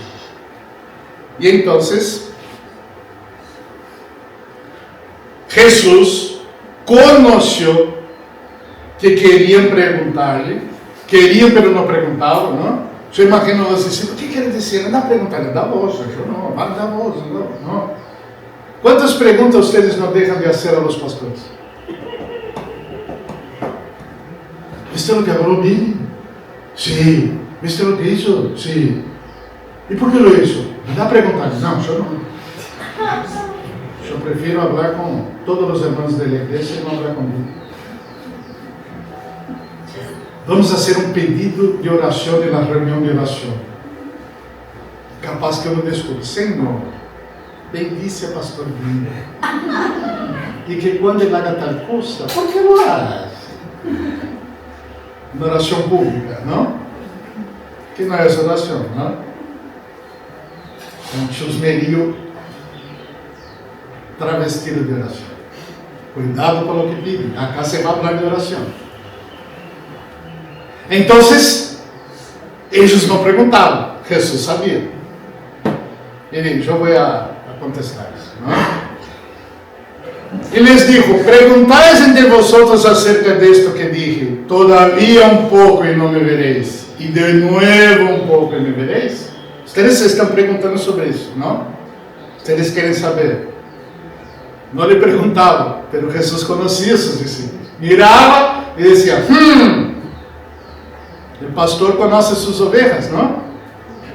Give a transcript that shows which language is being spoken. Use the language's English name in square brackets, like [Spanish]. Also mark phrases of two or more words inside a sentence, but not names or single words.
[Portuguese] E então, Jesus conheceu que queriam perguntar-lhe, queriam, mas não perguntavam, não? Eu imagino os discípulos: o que quer dizer? Anda a perguntar, dá voz, eu não, vai dar voz, não. Quantas perguntas vocês não deixam de fazer [Spanish] a los pastores? ¿Viste lo que habló Billy? Sí. ¿Viste lo que hizo? Sí. ¿Y por qué lo hizo? Anda a preguntar. No, yo no. Yo prefiero hablar con todos los hermanos de la iglesia y no hablar conmigo. Vamos a hacer un pedido de oración en la reunión de oración. [Portuguese] Capaz que eu não descubra: Senhor, bendice a pastor Billy. E que quando ele haga tal coisa, [Spanish] ¿por qué lo hagas? [Portuguese] Uma oração pública, não? Que não é essa oração, não? Um chusmerio travestido de oração. Cuidado com o que pide. Acá se vai falar de oração. Então, eles não perguntavam. Jesus sabia. Ele disse: eu vou a contestar isso, não? E lhes dijo: perguntais [Spanish] entre vosotros [Portuguese] acerca disto que dije, todavia um pouco e não me vereis, e de novo um pouco e me vereis. Vocês estão perguntando sobre isso, não? Vocês querem saber. Não lhe perguntavam, mas Jesus conhecia seus discípulos. Mirava e dizia: o pastor conhece suas ovelhas, não?